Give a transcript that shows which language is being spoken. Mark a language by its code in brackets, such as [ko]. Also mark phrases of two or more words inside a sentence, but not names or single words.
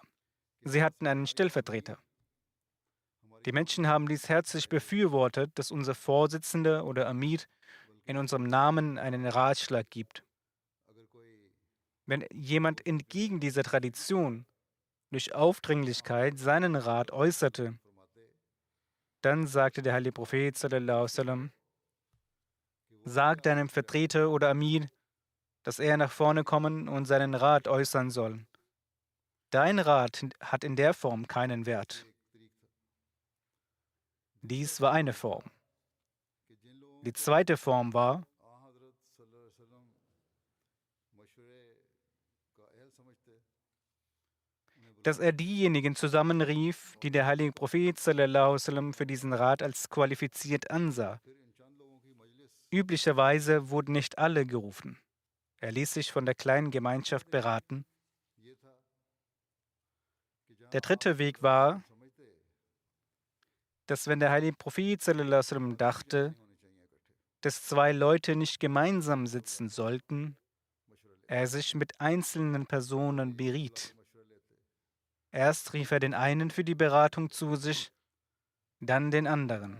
[de] Sie hatten einen Stellvertreter. Die Menschen haben dies herzlich befürwortet, dass unser Vorsitzender oder Amir in unserem Namen einen Ratschlag gibt. Wenn jemand entgegen dieser Tradition durch Aufdringlichkeit seinen Rat äußerte, dann sagte der heilige Prophet [ar] صلى الله عليه وسلم, [de] sag deinem Vertreter oder Amir, dass er nach vorne kommen und seinen Rat äußern soll. Dein Rat hat in der Form keinen Wert. Dies war eine Form. Die zweite Form war, dass er diejenigen zusammenrief, die der heilige Prophet [ar] صلى الله عليه وسلم [de] für diesen Rat als qualifiziert ansah. Üblicherweise wurden nicht alle gerufen. Er ließ sich von der kleinen Gemeinschaft beraten. Der dritte Weg war, dass wenn der heilige Prophet [ar] صلى الله عليه وسلم [de] dachte, dass 2 Leute nicht gemeinsam sitzen sollten, er sich mit einzelnen Personen beriet. Erst rief er den einen für die Beratung zu sich, dann den anderen.